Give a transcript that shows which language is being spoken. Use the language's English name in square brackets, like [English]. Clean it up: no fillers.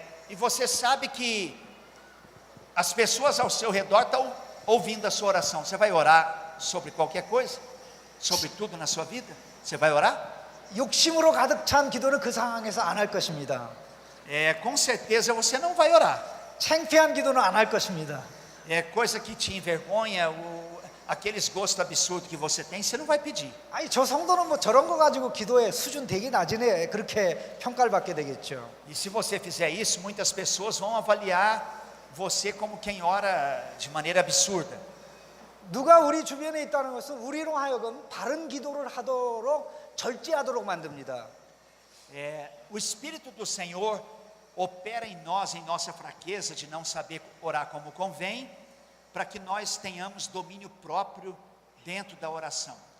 [Portuguese] E você sabe que as pessoas ao seu redor estão ouvindo a sua oração. Você vai orar sobre qualquer coisa? Sobre tudo na sua vida? Você vai orar? [Korean] 욕심으로 가득 찬 기도는 그 상황에서 안 할 것입니다. [Portuguese] Com certeza você não vai orar. [Korean] 창피한 기도는 안 할 것입니다. [Portuguese] Coisa que te envergonha, aqueles gostos absurdos que você tem, você não vai pedir. [Korean] 아니 저 성도는 뭐 저런 거 가지고 기도의 수준 되게 낮으네 그렇게 평가를 받게 되겠죠. [Portuguese] E se você fizer isso, muitas pessoas vão avaliar você como quem ora de maneira absurda. [Korean] 누가 우리 주변에 있다는 것은 우리로 하여금 바른 기도를 하도록 절제하도록 만듭니다. [Portuguese] O Espírito do Senhor opera em nós, em nossa fraqueza de não saber orar como convém, para que nós tenhamos domínio próprio dentro da oração.